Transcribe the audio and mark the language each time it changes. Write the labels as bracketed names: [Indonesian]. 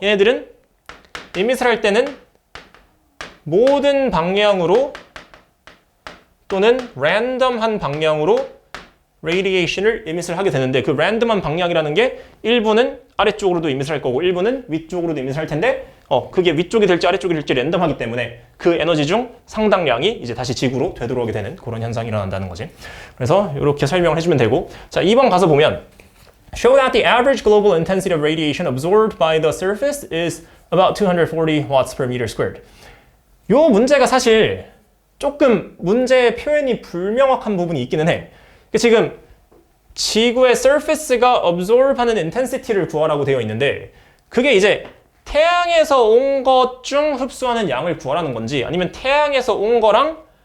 [Korean] 얘네들은 emit을 할 때는 모든 방향으로 또는 random한 방향으로 radiation을 emit을 하게 되는데 그 random한 방향이라는 게 일부는 아래쪽으로도 emit을 할 거고 일부는 위쪽으로도 emit을 할 텐데 그게 위쪽이 될지 아래쪽이 될지 랜덤하기 때문에 그 에너지 중 상당량이 이제 다시 지구로 되돌아오게 되는 그런 현상이 일어난다는 거지. 그래서 이렇게 설명을 해주면 되고 자 2번 가서 보면 [English] Show that the average global intensity of radiation absorbed by the surface is about 240 watts per meter squared. [Korean] 요 문제가 사실 조금 문제의 표현이 불명확한 부분이 있기는 해. 지금 지구의 surface가 absorb하는 intensity를 구하라고 되어 있는데 그게 이제 태양에서 온 것 중 흡수하는 양을 구하라는 건지 아니면 태양에서 온 거랑